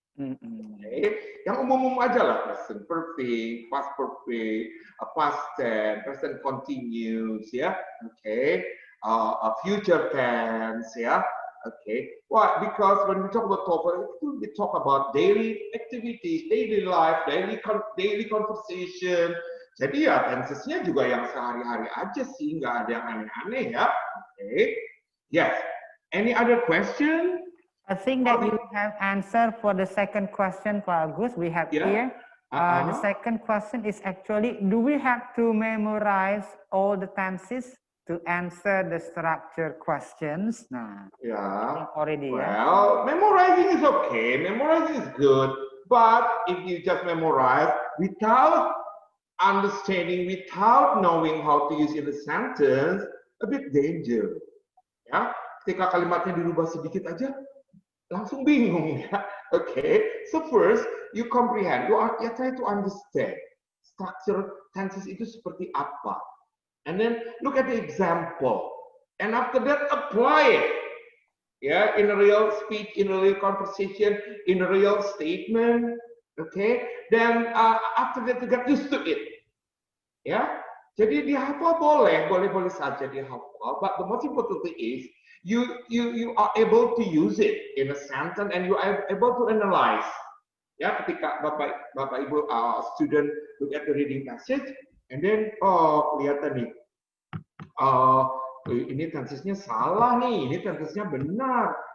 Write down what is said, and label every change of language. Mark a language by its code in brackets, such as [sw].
[id] Okay. Yang umum-umum aja lah, present perfect, past perfect, past tense, present continuous, ya. [en] Okay. Future tense, ya. Okay. Why? Because when we talk about TOEFL, we talk about daily activities, daily life, daily conversation. [id] Jadi ya tensesnya juga yang sehari-hari aja sih, nggak ada yang aneh-aneh ya. [en] Okay. Yes. Any other question? I think that you have answered for the second question, Pak Agus. We have here. The second question is actually, do we have to memorize all the tenses to answer the structure questions? Nah, Yeah. already. Well, memorizing is okay. Memorizing is good. But if you just memorize without understanding, without knowing how to use in a sentence, a bit dangerous. [id] Ya, ketika kalimatnya dirubah sedikit aja, langsung bingung ya. [en] Okay, so first you comprehend, you try to understand structure tenses [id] itu seperti apa, [en] and then look at the example, and after that apply it, yeah, in a real speech, in a real conversation, in a real statement. Okay, then after that you get used to it, yeah. [id] Jadi dihafal boleh saja dihafal. [en] But the most important thing is you are able to use it in a sentence and you are able to analyze. [id] Ya, ketika Bapak Ibu [en] student look at the reading passage and then [id] kelihatan nih, ini tensesnya salah nih, ini tensesnya benar.